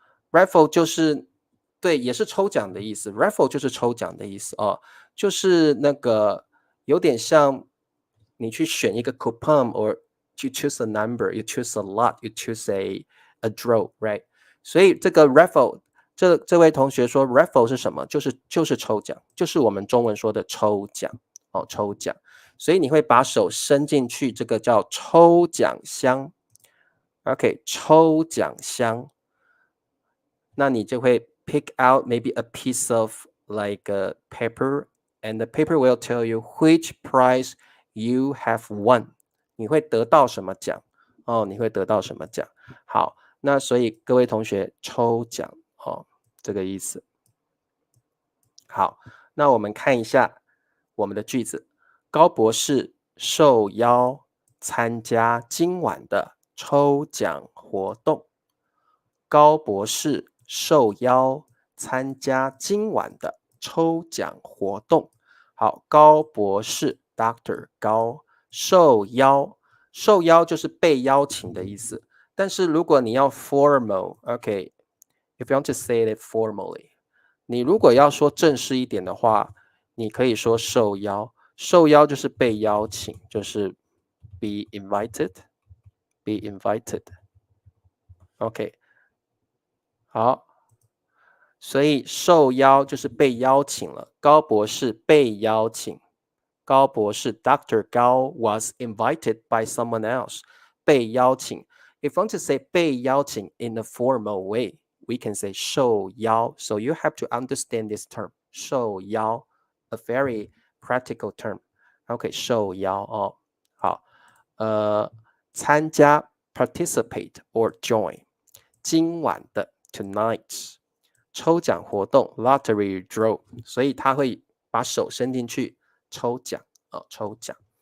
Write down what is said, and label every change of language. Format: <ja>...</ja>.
<zh>raffle 就是对，也是抽奖的意思 raffle 就是抽奖的意思就是那个有点像你去选一个 coupon</zh> <en>or you choose a number, you choose a lot, you choose a draw, right?</en> <zh>所以这个 raffle 这位同学说 raffle 是什么？就是抽奖，就是我们中文说的抽奖抽奖，所以你会把手伸进去，这个叫抽奖箱。</zh> <en>OK，</en> <zh>抽奖箱，那你就会</zh> <en>pick out maybe a piece of like a paper, and the paper will tell you which prize you have won.</en> <zh>你会得到什么奖？你会得到什么奖？好，那所以各位同学抽奖这个意思。好，那我们看一下我们的句子。高博士受邀参加今晚的抽奖活动。高博士受邀参加今晚的抽奖活动。好，高博士 Dr. 高受邀，受邀就是被邀请的意思。但是如果你要 formal,</zh> <en>okay, if you want to say it formally,</en> <zh>你如果要说正式一点的话，你可以说受邀，受邀就是被邀请，就是</zh> <en>be invited, be invited.</en> <zh>OK， 好，所以受邀就是被邀请了。高博士被邀请，高博士 Dr.</zh> <en>高 was invited by someone else，</en> <zh>被邀请。</zh> <en>If you want to say</en> <zh>被邀请</zh> <en>in a formal way, we can say 受邀. So you have to understand this term, 受邀, a very practical term.</en> <zh>OK, 受邀好，参加</zh> <en>participate or join，</en> <zh>今晚的 tonight， 抽奖活动</zh> <en>lottery draw，</en> <zh>所以他会把手伸进去抽奖抽奖。</zh>